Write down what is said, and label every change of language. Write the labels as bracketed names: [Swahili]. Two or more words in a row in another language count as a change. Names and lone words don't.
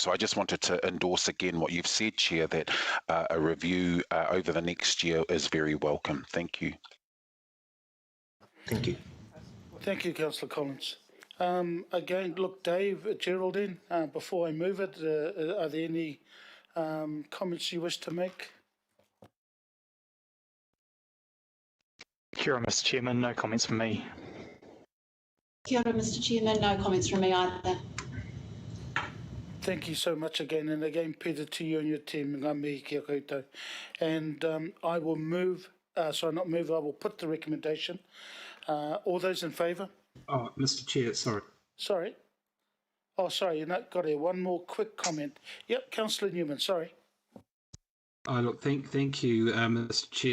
[English] So I just wanted to endorse again what you've said, Chair, that a review over the next year is very welcome. Thank you. Thank you. Thank you, Councillor Collins. Again, look, Dave, Geraldine, before I move it, are there any comments you wish to make? [Māori] Kia ora, [English] Mr. Chairman. No comments from me. [Māori] Kia ora, [English] Mr. Chairman. No comments from me either. Thank you so much again, and again, Peter, to you and your team. [Māori] Ngā mihi kia koutou. [English] And I will move, I will put the recommendation. All those in favour? Oh, Mr. Chair, sorry. Sorry. Oh, sorry, got here. One more quick comment. Yep, Councillor Newman, sorry. Look, thank you, Mr. Chair.